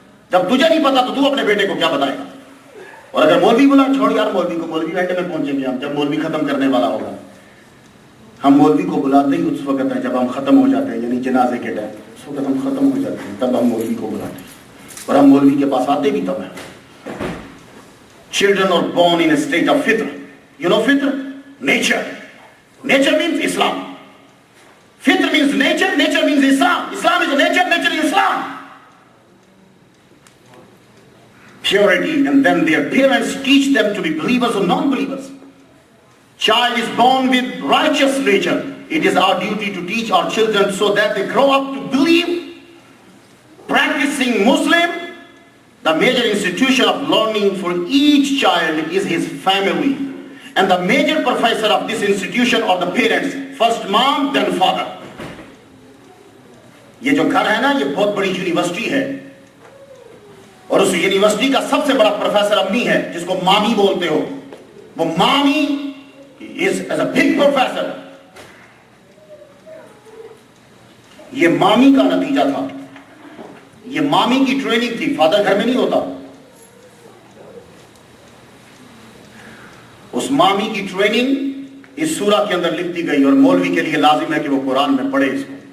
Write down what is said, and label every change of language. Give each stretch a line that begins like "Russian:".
Urdu: جب تجھے نہیں پتا تو اپنے بیٹے کو کیا بتائے گا. اور اگر مولوی بولا چھوڑ یار مولوی کو, مولوی گھنٹے میں پہنچیں گے ہم جب مولوی ختم کرنے والا ہوگا. ہم مولوی کو بلاتے ہی اس وقت ہے جب ہم ختم ہو جاتے ہیں, یعنی جنازے کے ٹائم اس وقت ہم ختم ہو جاتے ہیں, تب ہم مولوی کو بلاتے ہیں. اور ہم مولوی کے پاس آتے بھی تب ہیں.
English: Children are born in a state of fitr. You know fitr? Nature. Nature means Islam. Fitr means nature, nature means Islam. Islam is nature, nature is Islam. Purity, and then their parents teach them to be believers or non-believers. Child is born with righteous nature. It is our duty to teach our children so that they grow up to believe. Practicing Muslim, the major institution of learning for each child is his family. And the major professor of this institution are the parents. First mom, then father.
Urdu: یہ جو گھر ہے نا یہ بہت بڑی university ہے, اور اس یونیورسٹی کا سب سے بڑا پروفیسر امی ہے جس کو مامی بولتے ہو.
English: وہ مامی is as a big professor.
Urdu: یہ مامی کا نتیجہ تھا, یہ مامی کی ٹریننگ تھی, فادر گھر میں نہیں ہوتا. اس مامی کی ٹریننگ اس سورہ کے اندر لکھ دی گئی, اور مولوی کے لیے لازم ہے کہ وہ قرآن میں پڑھے اس کو.